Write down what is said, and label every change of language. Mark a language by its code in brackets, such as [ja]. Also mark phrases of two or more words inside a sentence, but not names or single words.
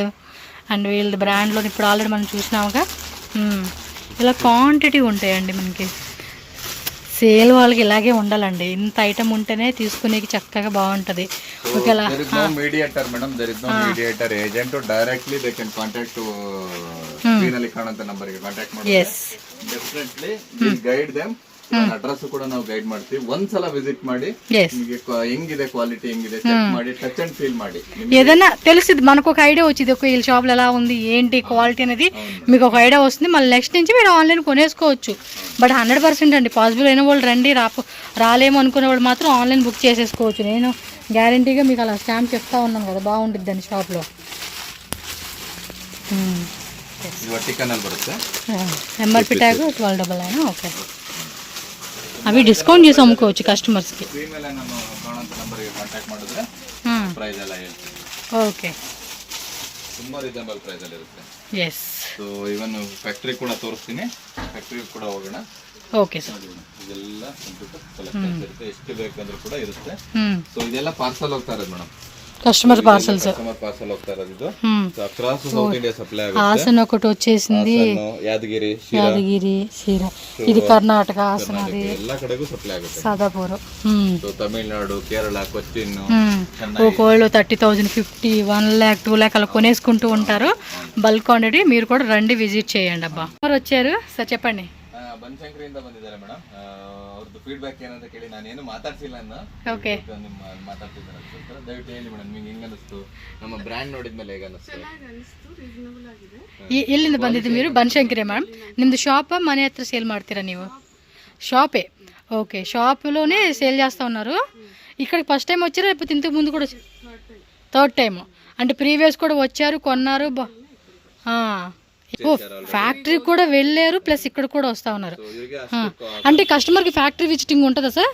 [te] అండ్ వీళ్ళ బ్రాండ్లో ఇప్పుడు ఆల్రెడీ మనం చూసినాముగా. ఇలా క్వాంటిటీ ఉంటాయండి మనకి. సేల్ వాళ్ళకి ఇలాగే ఉండాలండి, ఇంత ఐటమ్ ఉంటేనే తీసుకునేకి చక్కగా బాగుంటుంది. ఓకేలా. [en] Mediator madam, there is no mediator, agent directly they can contact to [kn] ಸ್ಕ್ರೀನಲ್ಲಿ ಕಾಣುವಂತ ನಂಬರ್ ಗೆ ಕಾಂಟ್ಯಾಕ್ಟ್ ಮಾಡಿ. [en] ಎಸ್, Definitely we guide them. [kn] ಅಡ್ರೆಸ್ ಕೂಡ ನಾವು ಗೈಡ್ ಮಾಡ್ತೀವಿ. ಒಂದ್ಸಲ ವಿಸಿಟ್ ಮಾಡಿ ನಿಮಗೆ ಹೆಂಗಿದೆ క్వాలిటీ, ಹೆಂಗಿದೆ ಚೆಕ್ ಮಾಡಿ, [en] Touch and feel ಮಾಡಿ. [te] ఏదైనా తెలిసింది మనకు ఒక ఐడియా వచ్చింది, ఒక వీళ్ళ షాప్లో ఎలా ఉంది ఏంటి క్వాలిటీ అనేది మీకు ఒక ఐడియా వస్తుంది. మళ్ళీ నెక్స్ట్ నుంచి మీరు ఆన్లైన్ కొనేసుకోవచ్చు. బట్ 100% అండి, పాసిబుల్ అయిన వాళ్ళు రండి, రాలేము అనుకునే వాళ్ళు మాత్రం [en] online book [te] చేసేసుకోవచ్చు. నేను గ్యారంటీగా మీకు అలా స్టాంప్ చెప్తా ఉన్నాను కదా, బాగుంటుంది అండి షాప్లో. [en] MRP tag 1299. [te] ఓకే, అవి డిస్కౌంట్ చేసి అమ్ముకోవచ్చు కస్టమర్స్కి. ఓకే, [kn] ತುಂಬಾ [en] reasonable price [kn] ಅಲ್ಲಿ ಇರುತ್ತೆ. ಎಸ್. ಸೊ ಇವನ್ ಫ್ಯಾಕ್ಟರಿ ಕೂಡ ತೋರಿಸ್ತೀನಿ, ಫ್ಯಾಕ್ಟರಿ ಕೂಡ ಹೋಗೋಣ. [en] Okay sir. [kn] ಇದೆಲ್ಲ ಕಲೆಕ್ಷನ್ಸ್ ಇರುತ್ತೆ, ಎಷ್ಟು ಬೇಕಂದ್ರೂ ಕೂಡ ಇರುತ್ತೆ. ಸೊ ಇದೆಲ್ಲ ಪಾರ್ಸಲ್ ಹೋಗ್ತಾ ಇರೋದು ಮೇಡಮ್, [en] Customer parcels. [kn] పార్సల్ ಹೋಗ್ತಾ ಇರೋದು ಇದು. [en] So across South India supply ఆಗುತ್ತೆ. [te] హాసన్ ఒకటి వచ్చేసింది, యాదగిరి, సీరా, ఇది కర్ణాటక హాసన్, అది [kn] ಎಲ್ಲ ಕಡೆಗೂ సప్లై ಆಗುತ್ತೆ. [te] సాదాపూర్, సో తమిళనాడు, కేరళ, కొచ్చిన్, ఒక్కోళ్ళు 30,000, 50, 1 lakh, 2 lakh అలా కొనేసుకుంటూ ఉంటారు. [en] Bulk quantity. [te] మీరు కూడా రండి, విజిట్ చేయండి అబ్బా. వచ్చారు సార్, చెప్పండి. [kn] ಬನಶಂಕರಿಯಿಂದ ಬಂದಿದ್ದಾರೆ ಮೇಡಮ್. ಅವ್ರದ್ದು ಫೀಡ್ಬ್ಯಾಕ್ ಏನಂತ ಕೇಳಿ ನಾನೇನು ಮಾತಾಡ್ಸಿಲ್ಲ ಅನ್ನ. ಓಕೆ, ಮಾತಾಡ್ತಿದ್ದಾರೆ. ದಯವಿಟ್ಟು ಹೇಳಿ ಮೇಡಮ್, ನಿಮ್ಗೆ ಹೆಂಗ ಅನಿಸ್ತು? ನಮ್ಮ ಬ್ರ್ಯಾಂಡ್ ನೋಡಿದ್ಮೇಲೆ ಹೇಗೆ ಅನಿಸ್ತು? ಎಲ್ಲಿಂದ ಬಂದಿದ್ದು మీరు? ಬನಶಂಕರಿ ಮೇಡಮ್. ನಿಮ್ದು ಶಾಪ್ ಮನೆ ಹತ್ರ ಸೇಲ್ ಮಾಡ್ತೀರಾ ನೀವು? [te] షాపే. ఓకే, షాప్లోనే సేల్ చేస్తూ ఉన్నారు. ఇక్కడికి [en] first time [te] వచ్చారా లేకపోతే ఇంతకు ముందు కూడా? [en] third time [te] అంటే ప్రీవియస్ కూడా వచ్చారు, కొన్నారు. ఓ, ఫ్యాక్టరీ కూడా వెళ్ళారు, ప్లస్ ఇక్కడ కూడా వస్తూ ఉన్నారు. అంటే కస్టమర్కి [en] factory visiting [te] ఉంటుందా సార్?